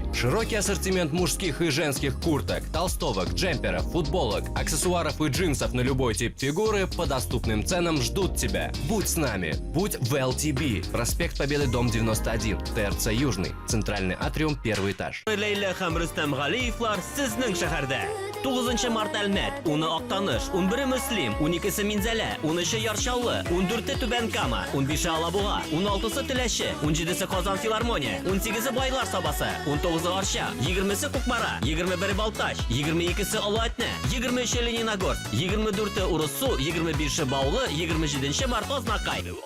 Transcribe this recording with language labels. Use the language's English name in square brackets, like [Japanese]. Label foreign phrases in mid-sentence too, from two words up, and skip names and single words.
[Russian] Широкий ассортимент мужских и женских курток, толстовок, джемперов, футболок, аксессуаров и джинсов на любой тип фигуры по доступным ценам ждут тебя. Будь с нами, будь в LTB. Проспект Победы, дом 91, ТРЦ Южный, центральный атриум, первый этаж. [Tatar] Лейла һәм Рөстәм Галиевлар сезнең шәһәрдә. 9 март Әлмәт, 10 Актаныш, 11 Мөслим, 12 Минзәлә, 13 Яршаулы, 14 Түбән Кама, 15 Алабуга, 16 Теләче, 17 Казан филармония, 18 Байлар Сабасы, 19 Арча, 20 Кукмара, 21 Балтач, 22 Алатны, 23 Лениногорск, 24 Урыссу, 25 Баулы, 27 Март Азнакай.